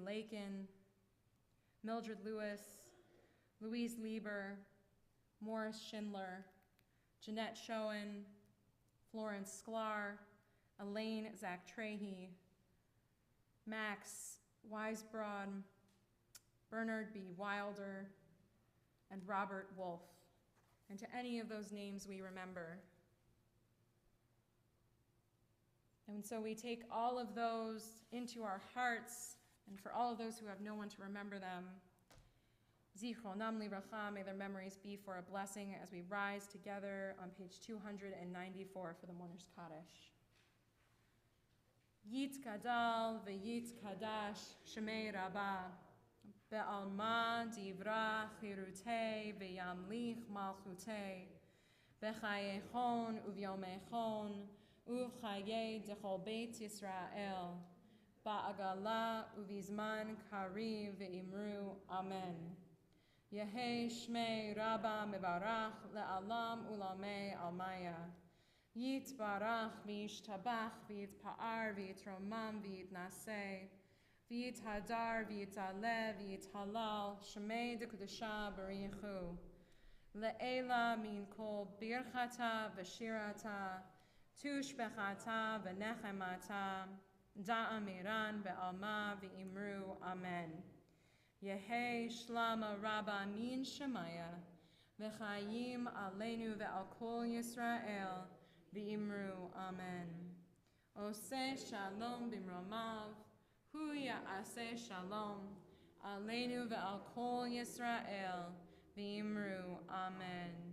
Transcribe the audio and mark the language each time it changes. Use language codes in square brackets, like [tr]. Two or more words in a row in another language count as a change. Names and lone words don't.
[en] Lakin, Mildred Lewis, Louise Lieber, Morris Schindler, Jeanette Schoen, Florence Sklar, Elaine Zach Trahey, Max Weisbrod, Bernard B. Wilder, and Robert Wolfe. And to any of those names we remember. And so we take all of those into our hearts, and for all of those who have no one to remember them, [he] זכרונם לברכה, [en] may their memories be for a blessing as we rise together on page 294 for the Mourner's Kaddish. [arc] יתגדל ויתקדש שמה רבא בעלמא די ברא כרעותה וימליך מלכותה בחייכון וביומיכון ובחיי דכל בית ישראל בעגלא ובזמן קריב ואמרו אמן. יהא שמה רבא מברך לעלם ולעלמי עלמיא. יתברך וישתבח ויתפאר ויתרומם ויתנשא ויתהדר ויתעלה ויתהלל שמה דקודשא בריך הוא. לעלא מן כל ברכתא ושירתא תשבחתא ונחמתא דאמירן בעלמא ואמרו אמן. יהא שלמא רבא מן שמיא, [he] וחיים עלינו ועל כל ישראל, [arc] ואמרו אמן. [he] עושה שלום במרומיו, הוא יעשה שלום, עלינו ועל כל ישראל, ואמרו אמן.